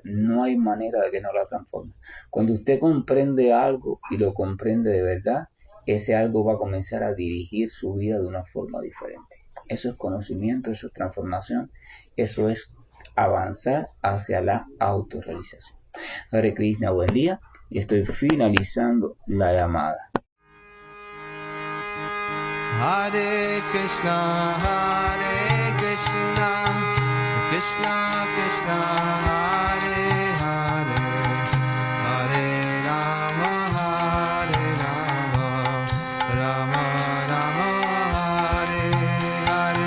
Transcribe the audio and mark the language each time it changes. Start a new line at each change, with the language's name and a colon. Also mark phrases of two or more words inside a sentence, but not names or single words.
Spanish: No hay manera de que no la transforme. Cuando usted comprende algo y lo comprende de verdad, ese algo va a comenzar a dirigir su vida de una forma diferente. Eso es conocimiento, eso es transformación, eso es avanzar hacia la autorrealización.
Sanskrit: Hare Krishna,
Spanish: buen día, y estoy finalizando la llamada.
Sanskrit: Hare Krishna, Krishna Krishna, Hare Hare, Hare Rama, Rama Rama, Hare Hare.